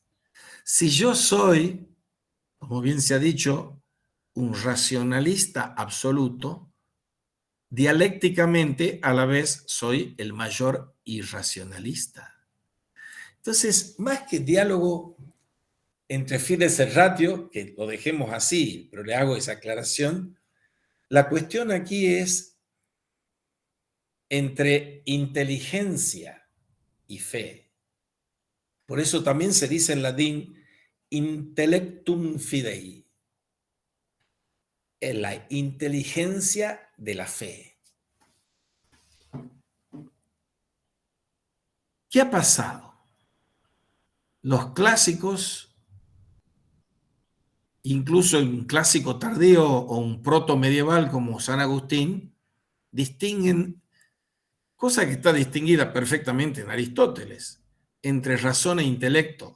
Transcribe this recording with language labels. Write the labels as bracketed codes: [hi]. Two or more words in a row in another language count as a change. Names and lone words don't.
[es] Si yo soy, como bien se ha dicho, un racionalista absoluto, dialécticamente a la vez soy el mayor irracionalista. Entonces, más que diálogo entre [la] fides et ratio, [es] que lo dejemos así, pero le hago esa aclaración, la cuestión aquí es entre inteligencia y fe. Por eso también se dice en latín [la] intellectum fidei, [es] en la inteligencia de la fe. ¿Qué ha pasado? Los clásicos, incluso un clásico tardío o un proto medieval como San Agustín, distinguen, cosa que está distinguida perfectamente en Aristóteles, entre razón e intelecto.